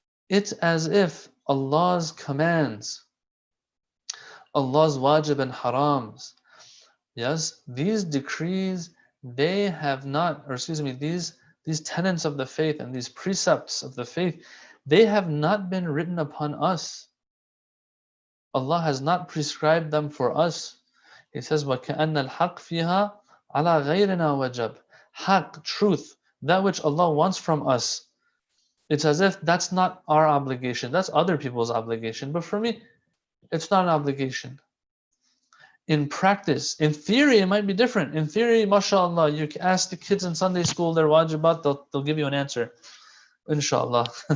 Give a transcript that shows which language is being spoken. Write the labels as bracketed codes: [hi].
[en] It's as if Allah's commands, Allah's wajib and harams, yes, these decrees, they have not, or excuse me, these tenets of the faith and these precepts of the faith, they have not been written upon us. Allah has not prescribed them for us. He says, [ar] وَكَأَنَّ الْحَقِّ فِيهَا عَلَى غَيْرِنَا وَجَبْ. [en] Haqq, truth, that which Allah wants from us. It's as if that's not our obligation. That's other people's obligation. But for me, it's not an obligation. In practice, in theory, it might be different. In theory, mashallah, you ask the kids in Sunday school their wajibat, they'll give you an answer. Inshallah.